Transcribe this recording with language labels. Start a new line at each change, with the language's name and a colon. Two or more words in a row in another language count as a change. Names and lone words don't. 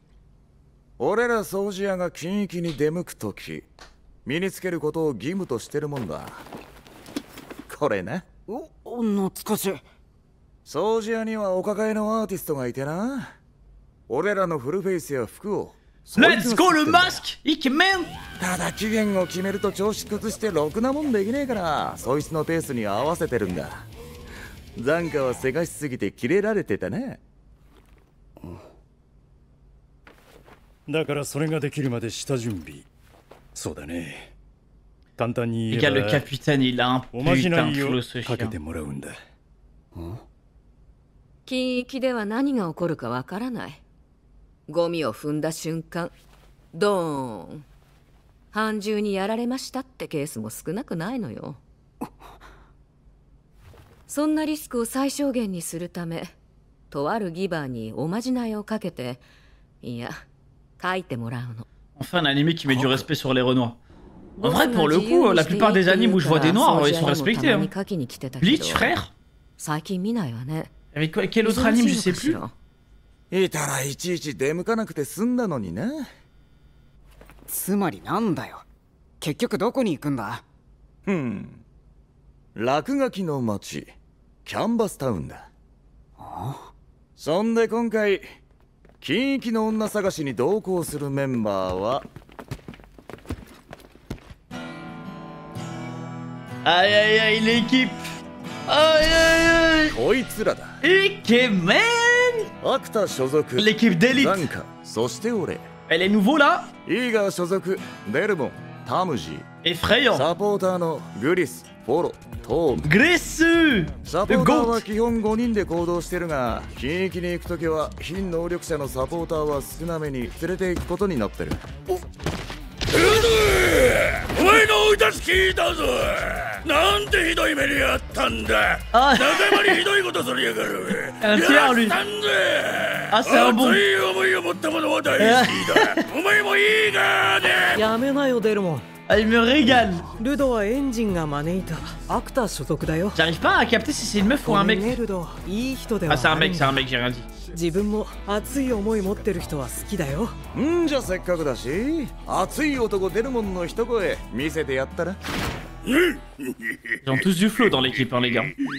Japanese: 俺ら掃除屋が均域に出向くとき、身につけることを義務としてるもんだ。これな。懐かしい。掃除屋にはお抱えのアーティストがいてな。俺らのフルフェイスや服を
English: Let's go
French: le masque! Ikemen!
Japanese: ただ期限を決めると調子崩してろくなもんできねえから、そいつのペースに合わせてるんだ。残価はせかしすぎてキレられてたね。だからそれができるまで下準備。そうだね。簡単に
French: Les
Japanese: 言
French: gars,
Japanese: え
French: le
Japanese: ば
French: capitaine, il a un
Japanese: おまじな
French: putain de
Japanese: いを
French: flow, ce
Japanese: かけ
French: chien.
Japanese: てもらうんだ。近域では何が起こるかわからない。ゴミを踏んだ瞬間、ドーン。半獣にやられましたってケースも少なくないのよ。そんなリスクを最小限にするため、とあるギバーにおまじないをかけて、いや、書いてもらうの。
French: Enfin, un animé qui met du respect sur les Renois. En vrai, pour le coup, la plupart des animes où je vois des noirs, ils sont respectés. Hein. Bleach, frère?
Japanese: 最近見ないわね。
French: Avec quoi, quel autre anime, je sais plus.
Japanese: いたらいちいち出向かなくて済んだのにな。つまりなんだよ。結局どこに行くんだ。落書きの町キャンバスタウンだ。そんで今回近域の女探しに同行するメンバーは
French: Aïe aïe aïe, l'équipe. Aïe aïe aïe.
Japanese: こいつらだ。 Ikemen. アクタ所属
French: L'équipe d'élite.
Japanese: ザンカ、そして俺
French: Elle est nouveau là.
Japanese: イーガー所属デルモン、タムジー
French: Effrayant.
Japanese: サポーターのグリス、フォロ、トーム
French: Graisseux.
Japanese: サポ
French: Le
Japanese: ーターは
French: GOAT.
Japanese: 基本5人で行動してるが、近域に行くときは非能力者のサポーターは少なめに連れて行くことになってる。お前の追い出し聞いたぞ。なんてひどい目にあったんだ。あ仲間にひどいことするやがる。
French: Un fier, lui.
Japanese: やったんだ。
French: Ah, c'est un bon.
Japanese: 熱い思いを持った者は大好きだ。お前もいいがね。やめなよデルモン。
French: Ah, il me régale.
Japanese: ルドはエンジンが招いたアクター所属だよ。
French: J'arrive pas à capter si c'est une meuf ou un mec.
Japanese: ルド、いい人では
French: Ah, c'est un mec, j'ai rien dit.
Japanese: 自分も熱い思い持ってる人は好きだよ。じゃせっかくだし、熱い男デルモンの一声見せてやったら。
French: Ils ont tous du flow dans l'équipe, hein, les gars.